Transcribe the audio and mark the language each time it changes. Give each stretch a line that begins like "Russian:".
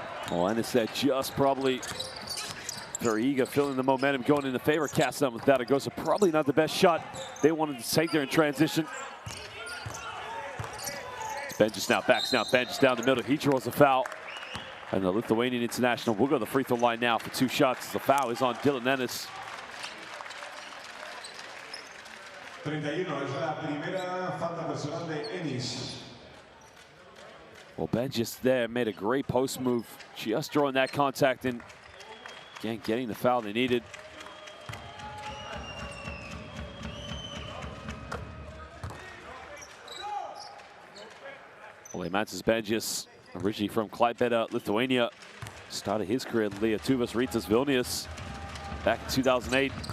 English: Well, Ennis that just probably very eager, feeling the momentum going in the favor of Casademont Zaragoza. Probably not the best shot they wanted to take there in transition. Benjis now backs down. Benjis down the middle. He draws a foul. And the Lithuanian international will go to the free throw line now for 2 shots. The foul is on Dylan Ennis.
Spanish: 31 es la primera falta personal de Ennis.
English: Well, Benjis there made a great post move. Just drawing that contact and again getting the foul they needed. Well, Mantas Benjis, originally from Klaipėda, Lithuania, started his career at Lietuvos Rytas Vilnius back in 2008.